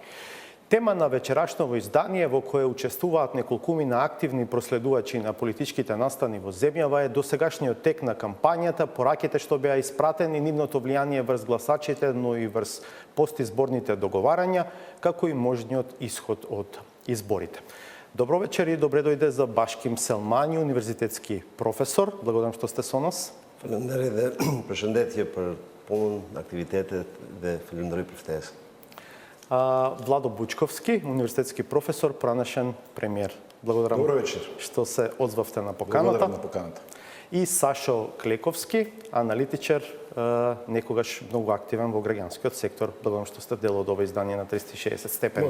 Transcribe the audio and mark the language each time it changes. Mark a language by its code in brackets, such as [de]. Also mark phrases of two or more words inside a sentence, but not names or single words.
[mk] Тема на вечерашново издание во кое учествуваат неколкумина активни проследувачи на политичките настани во земјава е досегашниот тек на кампањата, пораките што беа испратени, нивното влијание врз гласачите, но и врз постизборните договарања, како и можниот исход од изборите. Добро вечер и добре дојде за Башким Селмани, универзитетски професор. Благодарам што сте со нас. [sq] Фалендерие, përshëndetje për punën, aktivitetet dhe falenderoj për ftesën. [mk] Владо Бучковски, универзитетски професор, пранешен премиер. Благодарам. Добро вечер. Што се озвавте на поканата. Благодарам на поканата. И Сашо Клековски, аналитичар, некогаш многу активен во граѓанскиот сектор. Благодарам што сте дел од ова издание на 360 степени.